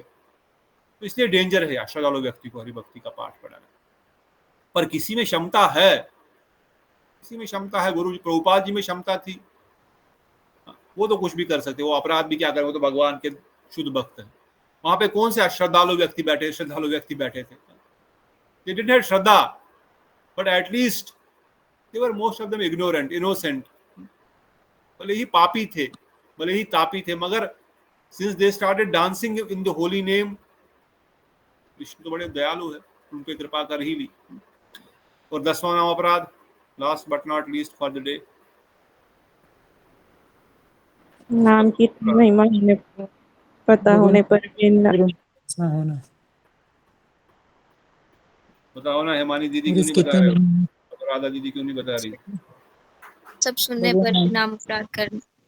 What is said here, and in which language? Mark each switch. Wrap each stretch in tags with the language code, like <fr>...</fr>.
<hi>तो इसलिए डेंजर है अश्रद्धालु व्यक्ति को हरिभक्ति का पाठ पढ़ाना। पर किसी में क्षमता है, किसी में क्षमता है, गुरु प्रभुपाद जी में क्षमता थी, वो तो कुछ भी कर सकते, वो अपराध भी क्या करे, वो तो भगवान के शुद्ध भक्त है। वहां पे कौन से अश्रद्धालु व्यक्ति बैठे? श्रद्धालु व्यक्ति बैठे थे।</hi> <en>They didn't have श्रद्धा, but at least they were most of them ignorant, innocent.</en> <hi>भले ही पापी थे, भले ही तापी थे, मगर</hi> <en>since they started dancing in the holy name,</en> <hi>Vishnu तो बड़े दयालु है, उन पे कृपा कर ही ली। और 10वां नाम अपराध,</hi> <en>last but not least for the day,</en> <hi>नाम की महिमा होने पर, पता होने पर भी होना। बताओ ना हेमानी दीदी क्यों नहीं बता रही? राधा दीदी क्यों नहीं बता रही? सब सुनने पर नाम अपराध करना।</hi>